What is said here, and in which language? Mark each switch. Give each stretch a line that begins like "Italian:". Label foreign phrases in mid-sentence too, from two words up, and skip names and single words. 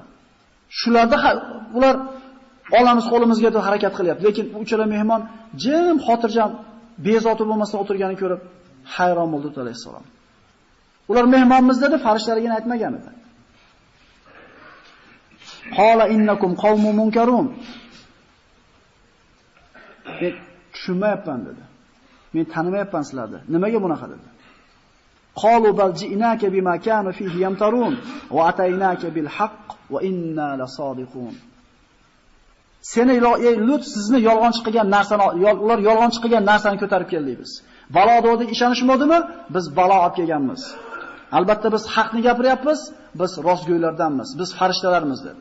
Uzbek: Shularda ular olamiz qo'limizga deb harakat qilyapti, lekin uchala mehmon jim, xotirjam, bezovta bo'lmasdan o'tirganini ko'rib hayron bo'ldi Lut alayhisalom. Ular mehmonmiz dedi, farishtalarga aytmagan edi.
Arabic: قال إنكم قوم منكرون.
Uzbek: Men tushunmayapman dedi. Men tanimayapman sizlarni. Nimaga bunaqa dedi?
Arabic: قالوا بل جئناك بما كانوا فيه يمترون وأتيناك بالحق وإنا لصادقون.
Uzbek: Seni Lut sizni yolg'onchi qilgan narsani, ular yolg'onchi qilgan narsani ko'tarib keldik biz. Balo deganda ishonishmadimi? Biz balo olib kelganmiz. Albatta biz haqni gapiryapmiz, biz rostgo'ylardanmiz, biz farishtalarmiz dedi.